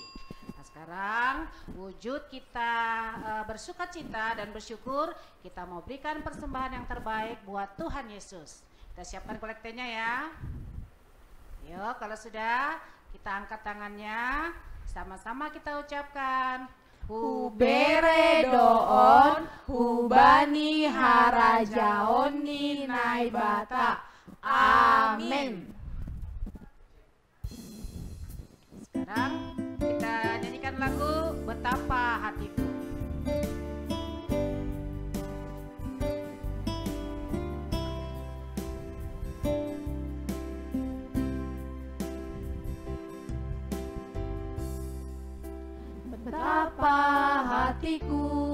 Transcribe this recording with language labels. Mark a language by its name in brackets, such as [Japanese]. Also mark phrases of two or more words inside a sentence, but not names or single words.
[Indonesian] Nah sekarang wujud kita bersukacita dan bersyukur, kita mau berikan persembahan yang terbaik buat Tuhan Yesus. Kita siapkan kolektenya ya. Yuk kalau sudah, kita angkat tangannya, sama-sama kita ucapkan. [Batak Simalungun] Hubere doon, hubani harajaon ni naibata. [Indonesian] Amin. Sekarang kita nyanyikan lagu Betapa Hatiku. Betapa hatiku